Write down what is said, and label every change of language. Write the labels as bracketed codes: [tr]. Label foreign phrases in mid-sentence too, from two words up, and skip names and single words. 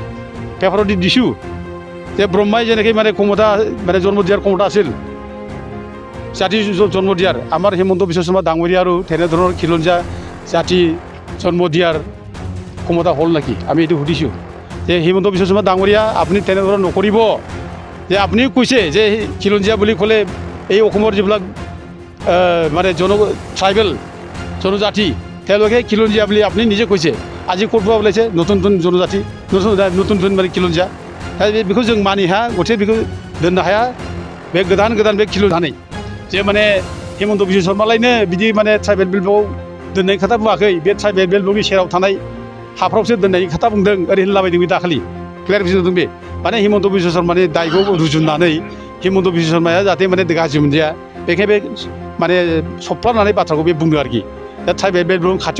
[as] পেপাৰত দি দিছোঁ যে ব্ৰহ্মাই যেনেকৈ মানে ক্ষমতা মানে জন্ম দিয়াৰ ক্ষমতা আছিল জাতি জন্ম দিয়াৰ আমাৰ হিমন্ত বিশ্ব শৰ্মা ডাঙৰীয়া আৰু তেনেধৰণৰ খিলঞ্জীয়া জাতি জন্ম দিয়াৰ ক্ষমতা হ'ল নেকি আমি এইটো সুধিছোঁ যে হিমন্ত বিশ্ব শৰ্মা ডাঙৰীয়া আপুনি তেনেধৰণৰ নকৰিব যে আপুনি কৈছে যে খিলঞ্জীয়া বুলি ক'লে এই অসমৰ যিবিলাক মানে ট্ৰাইবেল জনজাতি তেওঁলোকে খিলঞ্জীয়া বুলি আপুনি নিজে কৈছে আজি ক'ৰ পৰা ওলাইছে নতুন জনজাতি নতুন মানে খিলঞ্জীয়া [brx] बेखौ जों मानि हाया गथे बेखौ दोननो हाया बे गोदान बे खिलुन जानाय जे माने हेमन्त बिश्व शर्मालायनो बिदि माने [en] tribal beltआव [brx] दोननायनि खोथा बुङाखै बे [en] tribal beltनि [brx] सेराव थानाय हाफ्रावसो दोननायनि खोथा बुंदों ओरै होनलाबायदों बे दाखालि क्लियारिफिकेसन होदों बे माने हेमन्त बिश्व शर्मानि दायखौ रुजुननानै हेमन्त बिश्व शर्माया जाहाथे माने गाज्रि मोनजाया बेखायनो बे माने सफ्लानानै बाथ्राखौ बे बुंदों आरोखि दा [en] tribal beltআव [brx] खाथियाव